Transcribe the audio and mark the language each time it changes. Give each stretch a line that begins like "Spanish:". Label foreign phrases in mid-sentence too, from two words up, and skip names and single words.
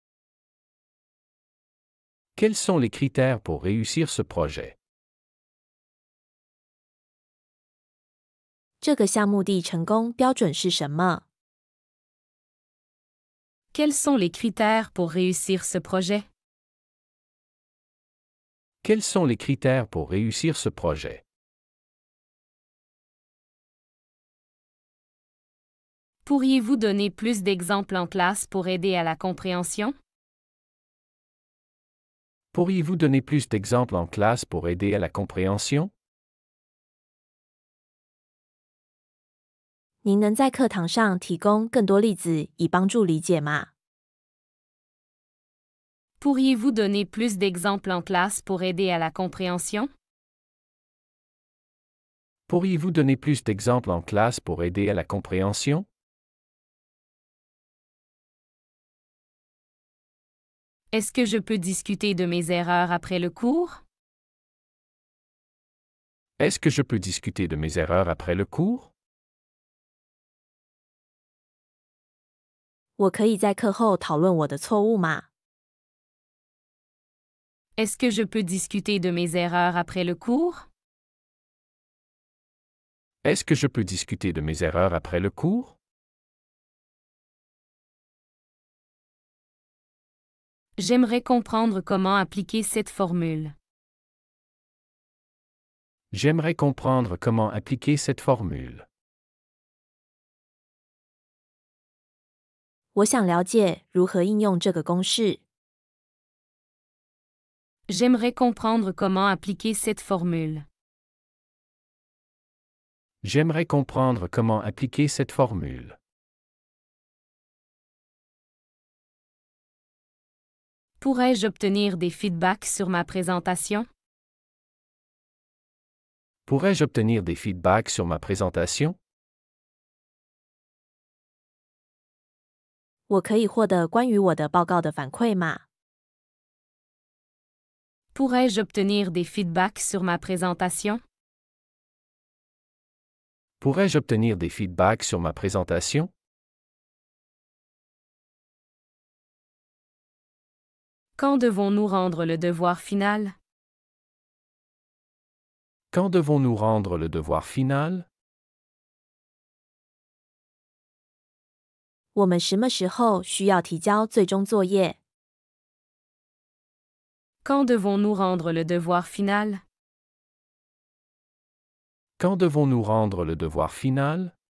French: Quels sont les critères pour réussir ce projet?
Chinese: 这个项目的成功标准是什么？
French: Quels sont les critères pour réussir ce projet? Quels sont les critères pour réussir ce projet? Pourriez-vous donner plus d'exemples en classe pour aider à la compréhension? Pourriez-vous donner plus d'exemples en classe pour aider à la compréhension?
Chinese: 您能在课堂上提供更多例子以帮助理解吗？
French: Pourriez-vous donner plus d'exemples en classe pour aider à la compréhension? Pourriez-vous donner plus d'exemples en classe pour aider à la compréhension? Est-ce que je peux discuter de mes erreurs après le cours? Est-ce que je peux discuter de mes erreurs après le cours?
Chinese: 我可以在课后讨论我的错误吗？
French: Est-ce que je peux discuter de mes erreurs après le cours? Est-ce que je peux discuter de mes erreurs après le cours? J'aimerais comprendre comment appliquer cette formule. J'aimerais comprendre comment appliquer cette formule.
Chinese: 我想了解如何应用这个公式。
French: J'aimerais comprendre comment appliquer cette formule. J'aimerais comprendre comment appliquer cette formule. Pourrais-je obtenir des feedbacks sur ma présentation? Pourrais-je obtenir des feedbacks sur ma présentation?
Chinese: 我可以获得关于我的报告的反馈吗？
French: Pourrais-je obtenir des feedbacks sur ma présentation? Pourrais-je obtenir des feedbacks sur ma présentation? Quand devons-nous rendre le devoir final? Quand devons-nous rendre le devoir final?
Chinese: 我们什么时候需要提交最终作业？
French: Quand devons-nous rendre le devoir final? Quand devons-nous rendre le devoir final?